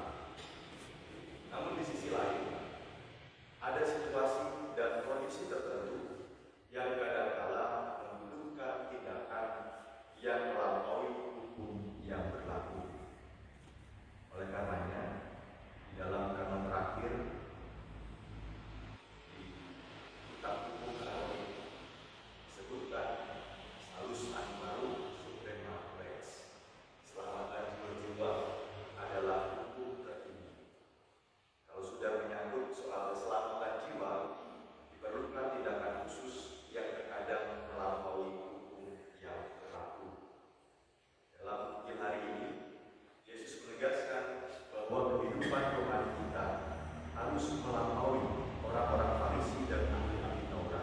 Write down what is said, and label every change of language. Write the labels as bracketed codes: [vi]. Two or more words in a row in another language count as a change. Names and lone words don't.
[id] Namun di sisi lain, ada situasi dan kondisi tertentu yang kadang-kala membutuhkan tindakan yang melampaui hukum yang berlaku. Oleh karenanya, di dalam kanon terakhir di kitab hukum kanonik disebutkan [la] salus animarum suprema lex. [id] Keselamatan jiwa adalah hukum tertinggi. Kalau sudah menyangkut soal keselamatan jiwa, diperlukan tindakan khusus yang terkadang melampaui hukum yang berlaku. Dalam Injil hari ini, Yesus menegaskan bahwa kehidupan rohani kita harus melampaui orang-orang Farisi dan ahli-ahli Taurat.